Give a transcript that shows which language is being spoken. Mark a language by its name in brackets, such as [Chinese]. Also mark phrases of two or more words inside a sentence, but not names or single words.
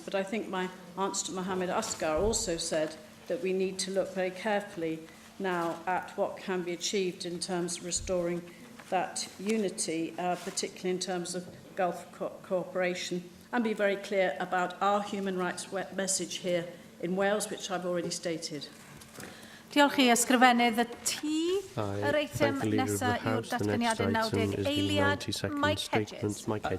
[English] But I think my answer to Mohammed Asghar also said that we need to look very carefully now at what can be achieved in terms of restoring that unity, particularly in terms of Gulf cooperation, and be very clear about our human rights message here in Wales, which I've already stated. [Welsh] Diolch i ysgrifennydd y T. [English] I [Welsh] Yr eitem [English] thank the Leader of the [Welsh] nesaf yw'r [English] House. The next [Welsh] datganiadau [English] item [Welsh] 90 [English] is the [Welsh] eiliad [English] 90-second Mike statement. Hedges. Mike Hedges.